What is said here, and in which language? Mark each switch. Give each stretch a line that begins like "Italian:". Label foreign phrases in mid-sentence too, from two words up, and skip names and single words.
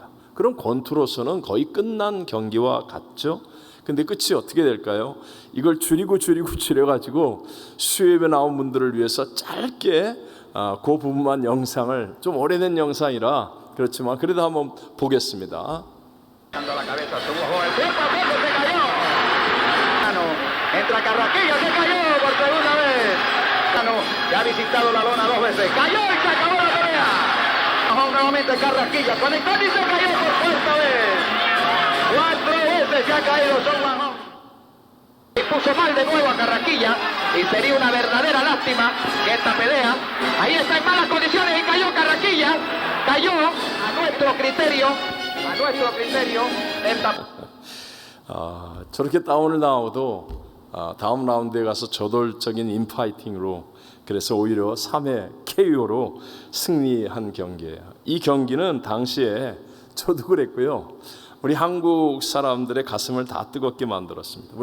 Korean: 그럼 권투로서는 거의 끝난 경기와 같죠. 근데 끝이 어떻게 될까요? 이걸 줄여가지고 수협에 나온 분들을 위해서 짧게 그 부분만 영상을, 좀 오래된 영상이라 그렇지만 그래도 한번 보겠습니다.
Spanish: Entra Carraquilla, se cayó por segunda vez. Ya ha visitado la lona 2 veces. Cayó y se acabó la pelea. Bajó nuevamente Carraquilla. Conectó y se cayó por cuarta vez. 4 veces se ha caído Son Bajón. Y puso mal de nuevo a Carraquilla. Y sería una verdadera lástima que esta pelea. Ahí está en malas condiciones y cayó Carraquilla. Cayó a nuestro criterio. A nuestro criterio.
Korean: 저렇게 다운을 당하고도 다음 라운드에 가서 저돌적인 인파이팅으로, 그래서 오히려 3회 KO로 승리한 경기예요. 이 경기는 당시에 저도 그랬고요. 우리 한국 사람들의 가슴을 다 뜨겁게 만들었습니다.